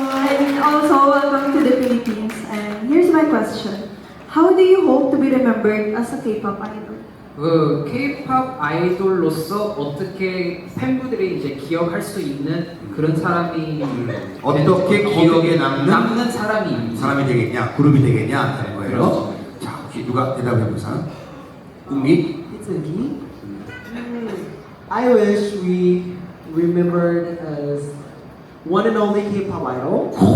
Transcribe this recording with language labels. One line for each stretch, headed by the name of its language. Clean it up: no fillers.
English: And also welcome to the Philippines. And here's my question: how do you hope to be remembered as a K-pop idol?
Korean: 그 K-pop 아이돌로서 어떻게 팬분들이 이제 기억할 수 있는 그런 사람이 어떻게 기억에 남는 사람이 되겠냐, 그룹이 되겠냐 하는 거예요. 그렇죠. 자, 혹시 누가 대답해 볼 사람? 웅미?
English: It's a me. I wish we remembered as one and only K-pop idol.